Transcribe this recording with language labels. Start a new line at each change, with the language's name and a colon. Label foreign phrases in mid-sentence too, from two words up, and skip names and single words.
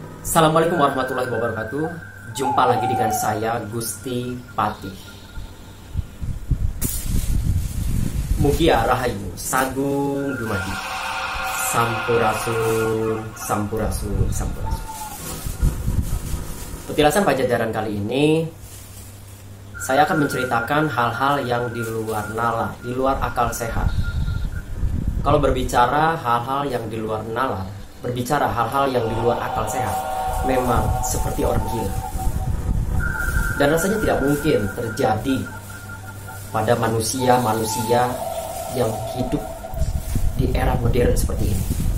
Arabic: Assalamualaikum warahmatullahi wabarakatuh.
Indonesian: Jumpa lagi dengan saya Gusti Patih.
Sundanese: Mugia Rahayu Sagung Dumadi. Sampurasun, sampurasun, sampurasun.
Indonesian: Petilasan Pajajaran kali ini saya akan menceritakan hal-hal yang di luar nalar, di luar akal sehat. Kalau berbicara hal-hal yang di luar nalar, berbicara hal-hal yang di luar akal sehat, memang seperti orang gila. Dan rasanya tidak mungkin terjadi pada manusia-manusia yang hidup di era modern seperti ini.